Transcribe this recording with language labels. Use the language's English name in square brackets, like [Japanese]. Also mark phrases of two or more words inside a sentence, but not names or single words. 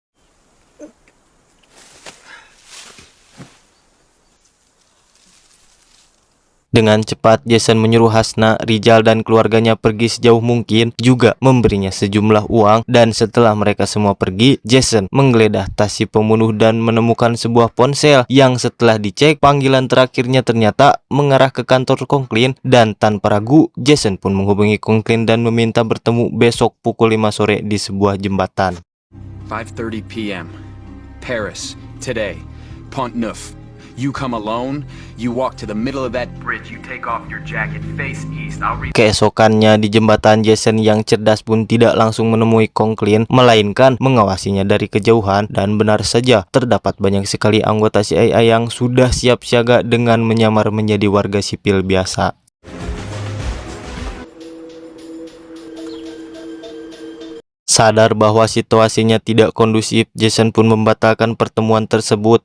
[Indonesian] Dengan cepat, Jason menyuruh Hasna, Rizal, dan keluarganya pergi sejauh mungkin, juga memberinya sejumlah uang, dan setelah mereka semua pergi, Jason menggeledah tas si pembunuh dan menemukan sebuah ponsel yang setelah dicek, panggilan terakhirnya ternyata mengarah ke kantor Conklin, dan tanpa ragu, Jason pun menghubungi Conklin dan meminta bertemu besok pukul 5 sore di sebuah jembatan. [English] 5:30 p.m. Paris, today. Pont Neuf. You come alone, you walk to the middle of that bridge, you take off your jacket, face east, I'll read. [Indonesian] Keesokannya di jembatan, Jason yang cerdas pun tidak langsung menemui Conklin, melainkan mengawasinya dari kejauhan, dan benar saja terdapat banyak sekali anggota CIA yang sudah siap siaga dengan menyamar menjadi warga sipil biasa. Sadar bahwa situasinya tidak kondusif, Jason pun membatalkan pertemuan tersebut.